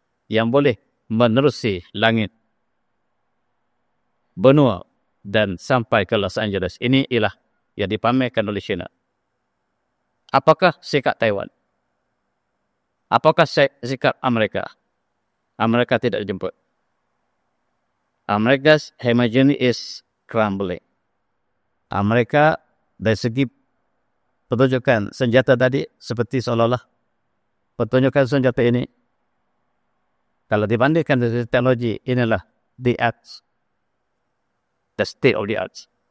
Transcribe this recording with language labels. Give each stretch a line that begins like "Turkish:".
Malay: Yang boleh menerusi langit, benua dan sampai ke Los Angeles. Ini ialah yang dipamerkan oleh China. Apakah sikap Taiwan? Apakah sikap Amerika? Amerika tidak dijemput.
English: Amerika's hegemony is crumbling.
Malay: Amerika dari segi pertunjukan senjata tadi seperti seolah-olah pertunjukan senjata ini kalau dibandingkan dengan teknologi inilah
English: the arts, the state of the arts.